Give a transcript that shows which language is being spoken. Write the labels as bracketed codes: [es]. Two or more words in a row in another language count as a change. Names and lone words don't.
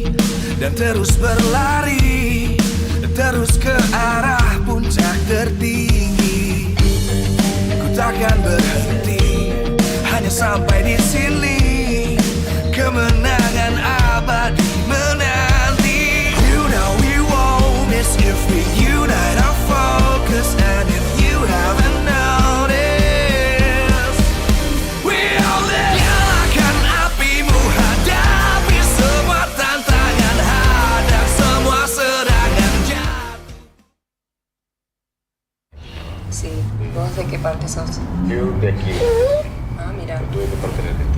[id] dan terus berlari, terus ke arah puncak tertinggi. Ku takkan berhenti, hanya sampai di sini. Kemenangan abadi menanti. [en] You know we won't miss if we unite our focus. And if you haven't noticed, we'll [id] nyalakan apimu. [es] Sí, ¿vos de qué parte sos? Yo de aquí. Ah, mira. Tú de parte de aquí.